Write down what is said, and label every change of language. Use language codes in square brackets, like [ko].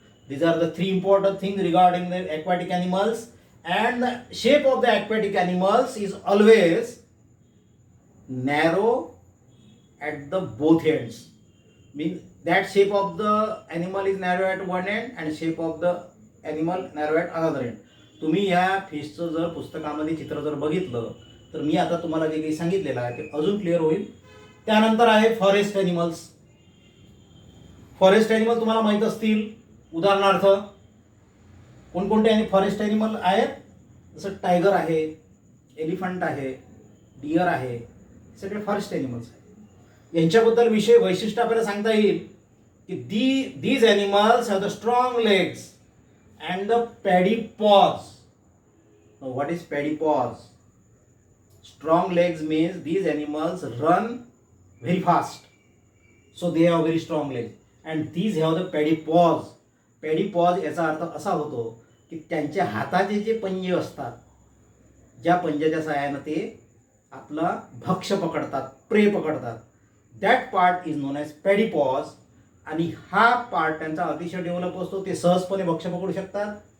[en] These are the three important things regarding the aquatic animals. And the shape of the aquatic animals is always narrow at the both ends. Means that shape of the animal is narrow at one end and shape of the animal narrow at another end. [mr] तुम्ही ह्या फिशचं जर पुस्तकामध्ये चित्र जर बघितलं तर मी आता तुम्हाला जे काही सांगितलेलं आहे ते अजून क्लिअर होईल. त्यानंतर आहे फॉरेस्ट ॲनिमल्स. फॉरेस्ट ॲनिमल तुम्हाला माहीत असतील. उदाहरणार्थ कोणकोणते फॉरेस्ट ॲनिमल आहेत? जसं टायगर आहे, एलिफंट आहे, डिअर आहे, सगळे फॉरेस्ट ॲनिमल्स आहेत. यांच्याबद्दल वैशिष्ट्य आपल्याला सांगता येईल की [en] These animals have the strong legs and the paddy paws. Now what is paddy paws? Strong legs means these animals run very fast, so they have very strong legs, and these have the paddy paws. [mr] Paddy paws याचा अर्थ असा होतो की त्यांच्या हाताचे जे पंजे असतात, ज्या पंजाच्या सहाय्याने ते आपला भक्ष्य पकडतात, प्रे पकडतात, [en] that part is known as paddy paws. [mr] आणि हा पार्ट त्यांचा अतिशय डेव्हलप असतो. ते सहजपणे भक्ष्य पकडू शकतात.